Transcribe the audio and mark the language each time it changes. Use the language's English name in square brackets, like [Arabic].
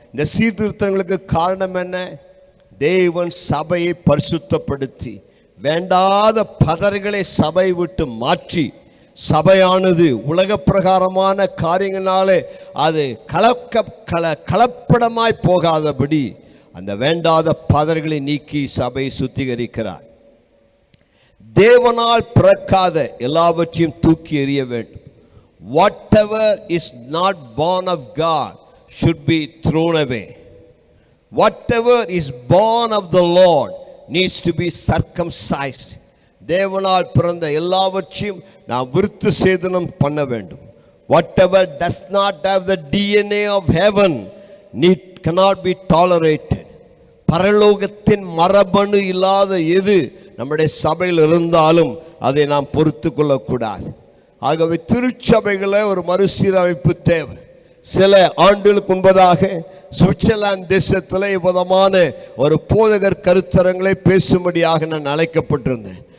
[Tamil] இந்த சீர்திருத்தங்களுக்கு காரணம் என்ன? தேவன் சபையை பரிசுத்தப்படுத்தி வேண்டாத பதர்களை சபை விட்டு மாற்றி சபையானது உலக பிரகாரமான காரியங்களாலே அது கலப்படமாய் போகாதபடி அந்த வேண்டாத பதர்களை நீக்கி சபை சுத்திகரிக்கிறார். தேவனால் பிறக்காத எல்லாவற்றையும் தூக்கி எறிய வேண்டும். [English] Whatever is not born of God should be thrown away. Whatever is born of the Lord needs to be circumcised. [Tamil] தேவனால் பிறந்த எல்லாவற்றையும் நாம் விருத்த சேதனம் பண்ண வேண்டும். [English] whatever does not have the DNA of heaven cannot be tolerated. [Tamil] பரலோகத்தின் மரபணு இல்லாத எது நம்முடைய சபையில் இருந்தாலும் அதை நாம் பொறுத்து கொள்ளக்கூடாது. ஆகவே திருச்சபைகளை ஒரு மறுசீரமைப்பு தேவை. சில ஆண்டுகளுக்கு முன்பதாக சுவிட்சர்லாந்து தேசத்தில் விதமான ஒரு போதகர் கருத்தரங்களை பேசும்படியாக நான் அழைக்கப்பட்டிருந்தேன்.